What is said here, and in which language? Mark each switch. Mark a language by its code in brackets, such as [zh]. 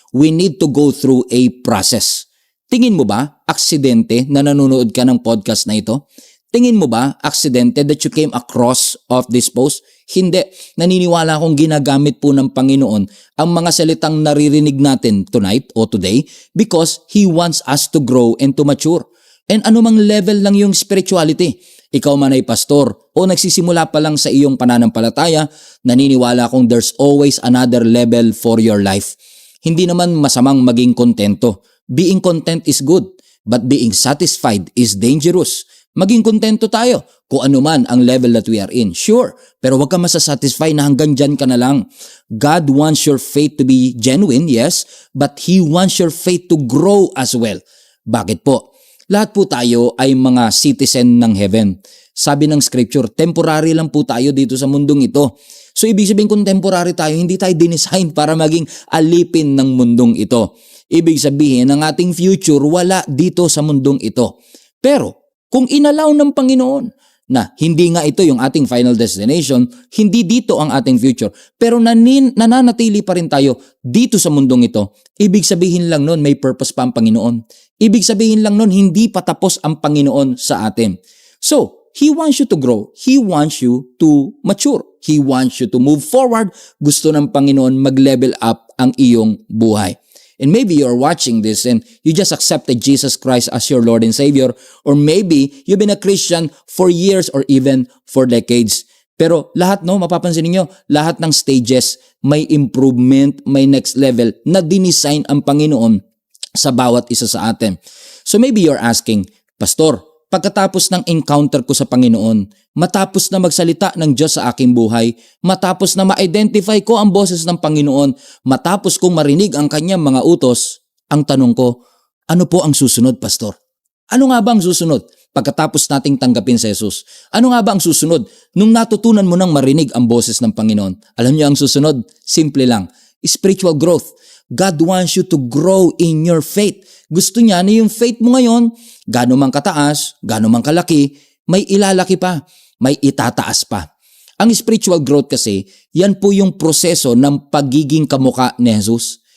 [en] We need to go through a process. [tl] Tingin mo ba, aksidente na nanonood ka ng podcast na ito? Tingin mo ba, aksidente [en] that you came across of this post? [tl] Hindi. Naniniwala akong ginagamit po ng Panginoon ang mga salitang naririnig natin [en] tonight o today because He wants us to grow and to mature. [tl] And anumang level lang yung spirituality. Ikaw man ay pastor o nagsisimula pa lang sa iyong pananampalataya, naniniwala akong [en] there's always another level for your life. [tl] Hindi naman masamang maging kontento. [en] Being content is good, but being satisfied is dangerous. [tl] Maging kontento tayo kung ano man ang level [en] that we are in. [tl] Sure, pero wag ka masasatisfy na hanggang dyan ka na lang. [en] God wants your faith to be genuine, yes, but He wants your faith to grow as well. [tl] Bakit po? Lahat po tayo ay mga citizen ng heaven. Sabi ng scripture, temporary lang po tayo dito sa mundong ito. So ibig sabihin kung temporary tayo, hindi tayo dinesign para maging alipin ng mundong ito. Ibig sabihin, ang ating future wala dito sa mundong ito. Pero, kung inalaw ng Panginoon na hindi nga ito yung ating final destination, hindi dito ang ating future, pero nananatili pa rin tayo dito sa mundong ito, ibig sabihin lang nun may purpose pa ang Panginoon. Ibig sabihin lang nun hindi pa tapos ang Panginoon sa atin. [en] So, He wants you to grow. He wants you to mature. He wants you to move forward. [tl] Gusto ng Panginoon mag-level up ang iyong buhay. [en] And maybe you're watching this and you just accepted Jesus Christ as your Lord and Savior. Or maybe you've been a Christian for years or even for decades. [tl] Pero lahat, no, mapapansin niyo, lahat ng stages may improvement, may next level na dinisign ang Panginoon sa bawat isa sa atin. So maybe you're asking, Pastor, pagkatapos ng encounter ko sa Panginoon, matapos na magsalita ng Diyos sa aking buhay, matapos na ma-identify ko ang boses ng Panginoon, matapos kong marinig ang kanyang mga utos, ang tanong ko, ano po ang susunod, Pastor? Ano nga ba ang susunod pagkatapos nating tanggapin si Jesus? Ano nga ba ang susunod nung natutunan mo nang marinig ang boses ng Panginoon? Alam niyo ang susunod? Simple lang. [en] Spiritual growth. God wants you to grow in your faith. [tl] Gusto niya na yung faith mo ngayon, gaano man kataas, gaano man kalaki, may ilalaki pa, may itataas pa. Ang spiritual growth kasi, yan po yung proseso ng pagiging kamukha ni Jesus.